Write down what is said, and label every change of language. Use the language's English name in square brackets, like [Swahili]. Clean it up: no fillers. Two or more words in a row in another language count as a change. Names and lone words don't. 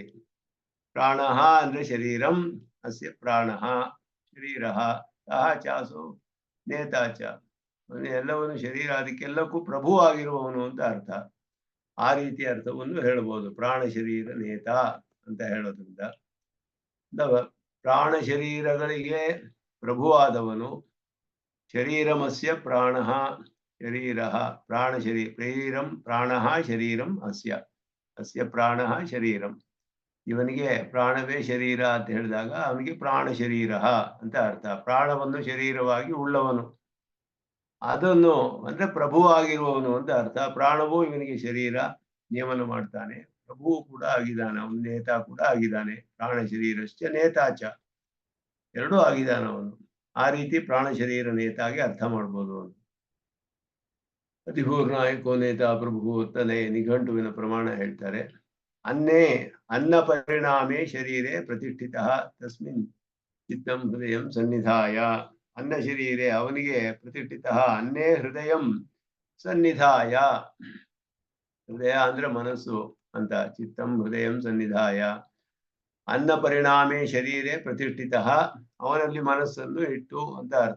[Kannada] ಪ್ರಾಣ ಅಂದ್ರೆ ಶರೀರಂ, [Sanskrit] ಅಸ್ಯ ಪ್ರಾಣ ಶರೀರ ಸಹ ಚಾಸು ನೇತಾ ಚ, [Kannada] ಎಲ್ಲವನ್ನು ಶರೀರ, ಅದಕ್ಕೆಲ್ಲಕ್ಕೂ ಪ್ರಭು ಆಗಿರುವವನು ಅಂತ ಅರ್ಥ. ಆ ರೀತಿ ಅರ್ಥವನ್ನು ಹೇಳ್ಬೋದು [Sanskrit] ಪ್ರಾಣ ಶರೀರ ನೇತ [Kannada] ಅಂತ ಹೇಳೋದ್ರಿಂದ. ಪ್ರಾಣ ಶರೀರಗಳಿಗೆ ಪ್ರಭುವಾದವನು. [Sanskrit] ಶರೀರಮಸ್ಯ ಪ್ರಾಣ ಶರೀರ ಪ್ರಾಣ ಶರೀರಂ ಪ್ರಾಣ ಶರೀರಂ ಅಸ್ಯ ಪ್ರಾಣ ಶರೀರಂ. [Kannada] ಇವನಿಗೆ ಪ್ರಾಣವೇ ಶರೀರ ಅಂತ ಹೇಳಿದಾಗ ಅವನಿಗೆ ಪ್ರಾಣ ಶರೀರ ಅಂತ ಅರ್ಥ. ಪ್ರಾಣವನ್ನು ಶರೀರವಾಗಿ ಉಳ್ಳವನು, ಅದನ್ನು ಅಂದ್ರೆ ಪ್ರಭುವಾಗಿರುವವನು ಅಂತ ಅರ್ಥ. ಪ್ರಾಣವು ಇವನಿಗೆ ಶರೀರ, ನಿಯಮನ ಮಾಡ್ತಾನೆ. ಪ್ರಭು ಕೂಡ ಆಗಿದ್ದಾನೆ, ಅವನು ನೇತಾ ಕೂಡ ಆಗಿದ್ದಾನೆ. [Sanskrit] ಪ್ರಾಣ ಶರೀರಶ್ಚ ನೇತಾಚ, [Kannada] ಎರಡೂ ಆಗಿದ್ದಾನೆ ಅವನು. ಆ ರೀತಿ ಪ್ರಾಣ ಶರೀರ ನೇತಾಗಿ ಅರ್ಥ ಮಾಡ್ಬೋದು ಅವನು. [Sanskrit] ಅತಿಪೂರ್ಣಾಯಕೋ ನೇತ ಪ್ರಭು [Kannada] ಅಂತಲೇ ನಿಘಂಟುವಿನ ಪ್ರಮಾಣ ಹೇಳ್ತಾರೆ. [Sanskrit] ಅನ್ನ ಪರಿಣಾಮೇ ಶರೀರೆ ಪ್ರತಿಷ್ಠಿತ ತಸ್ಮಿನ್ ಚಿತ್ತಂ ಹೃದಯಂ ಸನ್ನಿಧಾಯ. ಅನ್ನ ಶರೀರೆ ಅವನಿಗೆ ಪ್ರತಿಷ್ಠಿತ, ಅನ್ನೇ ಹೃದಯಂ ಸನ್ನಿಧಾಯ. [Kannada] ಹೃದಯ ಅಂದ್ರೆ ಮನಸ್ಸು ಅಂತ. [Sanskrit] ಚಿತ್ತಂ ಹೃದಯಂ ಸನ್ನಿಧಾಯ. ಅನ್ನ ಪರಿಣಾಮೇ ಶರೀರೆ ಪ್ರತಿಷ್ಠಿತ, [Kannada] ಅವನಲ್ಲಿ ಮನಸ್ಸನ್ನು ಇಟ್ಟು ಅಂತ ಅರ್ಥ.